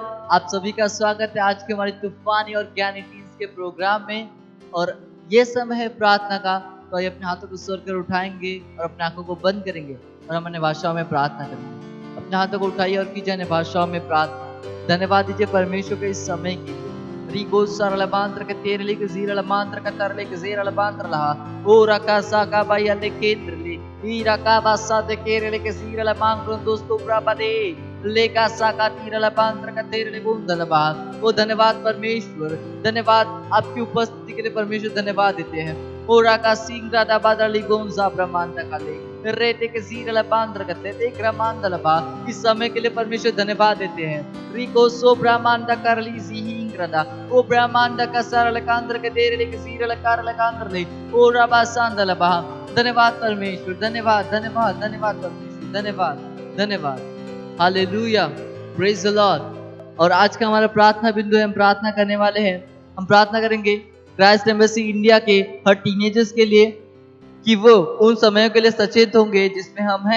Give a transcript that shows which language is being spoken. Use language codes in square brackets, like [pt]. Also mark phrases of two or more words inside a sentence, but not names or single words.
[hi] आप सभी का स्वागत है आज के हमारी तूफानी और ज्ञानी टीम्स के प्रोग्राम में। और ये समय है प्रार्थना का, तो आइए अपने हाथों को स्वर कर उठाएंगे और अपने आंखों को बंद करेंगे और हम अन्य भाषाओं में प्रार्थना करेंगे। अपने हाथों को उठाइए और कीजिए अन्य भाषाओं में प्रार्थना। धन्यवाद दीजिए परमेश्वर के इस समय के लिए। रिगो सरल बांत्र के तेरले के जीरल मांत्र का तरले के जीरल बांत्र लहा ओ रका साका बाया ले केंद्र ले ई रका बासा दे केरले के जीरल मांग दोस्तों प्रापदे लेका साका तीरल बांत्र का तेरले गुंदल बा। ओ धन्यवाद परमेश्वर, धन्यवाद आपकी उपस्थिति के लिए परमेश्वर, धन्यवाद देते हैं। ओ राका सिंह राधा बादली गोंजा ब्रह्मांड का ले रेते के सीरल बांद्र करते देख रमांदल बा। इस समय के लिए परमेश्वर धन्यवाद देते हैं। रिको सो ब्रह्मांड कर ली सिंह राधा ओ ब्रह्मांड का सरल कांद्र के तेरले के सीरल कारल कांद्र ले ओ रबा सांदल बा। धन्यवाद परमेश्वर, धन्यवाद धन्यवाद धन्यवाद परमेश्वर, धन्यवाद धन्यवाद। [en] Hallelujah, praise the Lord. [hi] और आज का हमारा प्रार्थना बिंदु है, हम प्रार्थना करने वाले हैं। हम प्रार्थना करेंगे क्राइस्ट एम्बेसी इंडिया के हर टीनेजर्स के लिए कि वो उन समयों के लिए सचेत होंगे जिसमें हम हैं।